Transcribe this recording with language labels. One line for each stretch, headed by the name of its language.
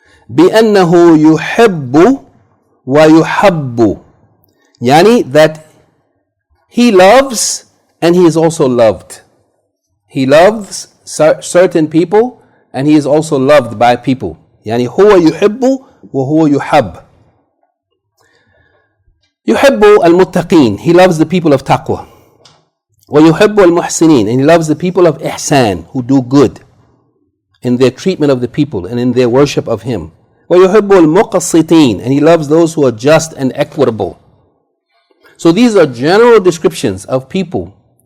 Arabic: بِأَنَّهُ يُحِبُّ وَيُحَبُّ.
English: Yani that He loves and He is also loved. He loves certain people and He is also loved by people.
Arabic: Yani هو يحب وهو يحب. يحب المتقين.
English: He loves the people of taqwa.
Arabic: ويحب المحسنين.
English: And He loves the people of ihsan, who do good in their treatment of the people and in their worship of Him.
Arabic: وَيُحِبُّ الْمُقَصِّتِينَ.
English: And He loves those who are just and equitable. So these are general descriptions of people.